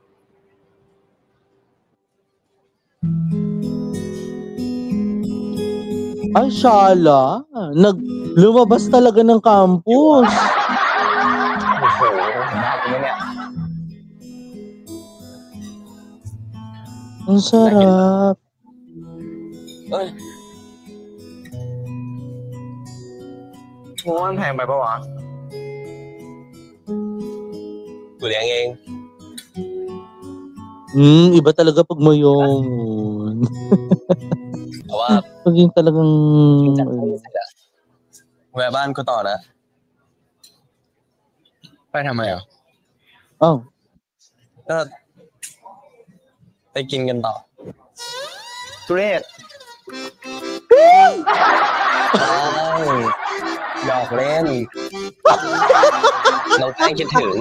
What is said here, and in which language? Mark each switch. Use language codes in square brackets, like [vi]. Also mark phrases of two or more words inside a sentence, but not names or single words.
[tl] Ay, Shala. Lumabas talaga ng campus. Ang sarap. [th] โง่มันแพงไปปะวะกูเลี้ยงเอง [tl] Iba talaga pag mayon. [th] แต่ว่า [tl] Pag yung talagang... [th] แวะบ้านกูต่อนะไปทำไมอ่ะ Oh. ก็ไปกินกันต่อ ทุเรศ หยอกเล่น น้องแป้งคิดถึง